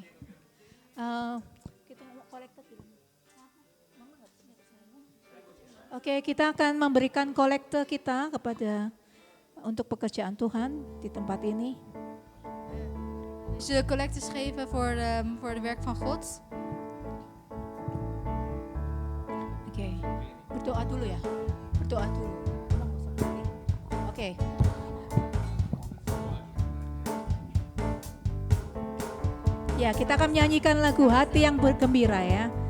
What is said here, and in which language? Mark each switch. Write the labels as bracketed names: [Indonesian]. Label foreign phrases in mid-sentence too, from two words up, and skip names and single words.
[Indonesian] Kita mau kolektor dulu. Oke, kita akan memberikan kolekte kita kepada untuk pekerjaan Tuhan di tempat ini. [Dutch] We zullen collectes geven voor de werk van God. [Indonesian] Oke, berdoa dulu ya. Berdoa dulu. Oke. Ya, kita akan menyanyikan lagu Hati yang Bergembira ya.